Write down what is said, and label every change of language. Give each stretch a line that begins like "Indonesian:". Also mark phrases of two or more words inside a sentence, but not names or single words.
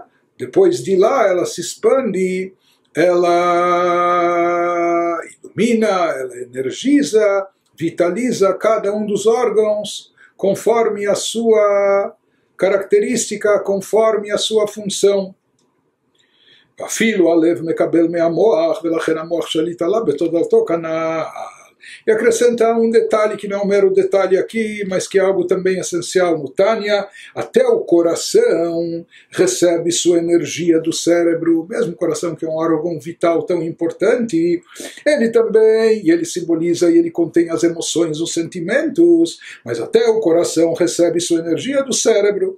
Portuguese: Depois de lá ela se expande, ela ilumina, ela energiza, vitaliza cada um dos órgãos conforme a sua característica, conforme a sua função.
Hebrew: אפילו הלב מקבל מהמוח, ולכן המוח שליט עליו בתודעתו כנ"ל.
Portuguese: E acrescenta um detalhe que não é um mero detalhe aqui, mas que é algo também essencial no Tânia: até o coração recebe sua energia do cérebro, mesmo o coração que é um órgão vital tão importante, ele também, e ele simboliza e ele contém as emoções, os sentimentos, mas até o coração recebe sua energia do cérebro.